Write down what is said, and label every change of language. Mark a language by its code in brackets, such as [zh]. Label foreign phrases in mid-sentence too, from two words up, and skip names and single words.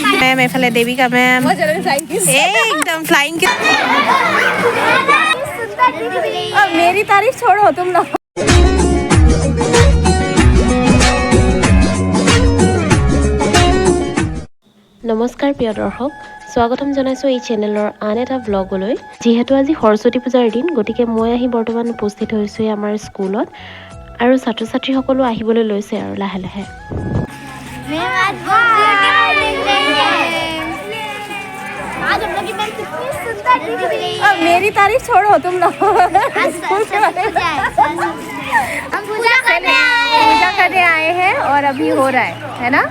[hi] मैम एफले देविका मैम एकदम [en] flying kiss. [hi] अब मेरी तारीफ छोड़ो तुम लोग। नमस्कार प्रिय दर्शक, [as] স্বাগতম জনাইছোঁ এই চেনেলৰ আন এটা ব্লগলৈ। যেহেতু আজি সৰস্বতী পূজাৰ দিন, গতিকে মই আহি বৰ্তমান উপস্থিত হৈছোঁ আমাৰ স্কুলত আৰু ছাত্ৰ ছাত্ৰীসকলো আহিবলৈ লৈছে আৰু লাহে লাহে। [hi] अब मेरी तारीफ छोड़ो तुम लोग। हम पूजा करने आए हैं और अभी हो रहा है ना?